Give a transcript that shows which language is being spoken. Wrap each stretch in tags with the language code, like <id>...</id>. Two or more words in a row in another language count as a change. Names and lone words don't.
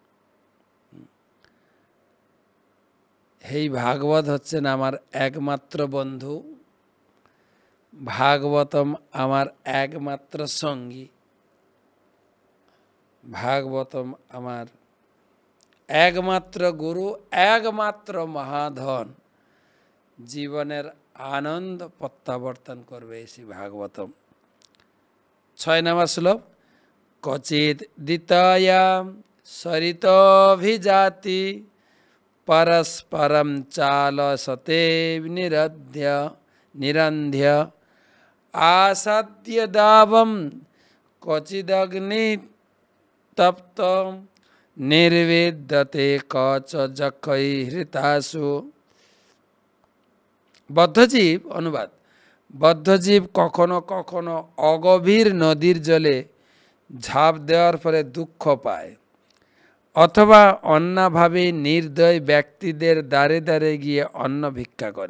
<bn>এই ভাগবত হচ্ছেন আমার একমাত্র বন্ধু, ভাগবতম আমার একমাত্র সঙ্গী, ভাগবতম আমার একমাত্র গুরু, একমাত্র মহাধন। জীবনের আনন্দ প্রত্যাবর্তন করবে সেই ভাগবতম। 6 নম্বর শ্লোক।</bn> <sa>ক্বচিৎ দ্বিতয়া সরিতভিজাতি পরস্পরম চালসতে নিরন্ধ্য আসাদ্যদাবম ক্বচিদগ্নিতপ্ত নির্বিদ্যতে কচ যক্ষৈহৃতাসু।</sa> <bn>বদ্ধজীব অনুবাদ। বদ্ধজীব কখনো কখনো অগভীর নদীর জলে ঝাঁপ দেওয়ার ফলে দুঃখ পায়, অথবা অন্যভাবে নির্দয় ব্যক্তিদের দ্বারে দ্বারে গিয়ে অন্ন ভিক্ষা করে।</bn>